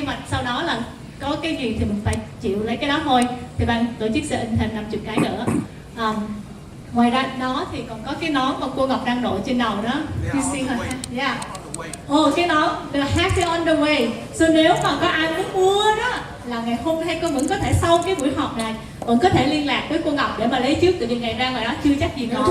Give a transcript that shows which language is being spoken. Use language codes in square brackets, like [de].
[vi] Sau đó là có cái gì thì mình phải chịu lấy cái đó thôi, thì ban tổ chức sẽ in thêm 50 cái nữa. Ngoài ra đó thì còn có cái nón mà cô Ngọc đang đội trên đầu đó. [en] You see her hat? Yeah. [vi] Cái nón, [en] the hat is on the way. [vi] So nếu mà có ai muốn mua đó là ngày hôm nay cô vẫn có thể, sau cái buổi họp này vẫn có thể liên lạc với cô Ngọc để mà lấy trước, từ vì ngày ra ngoài đó chưa chắc gì ngon.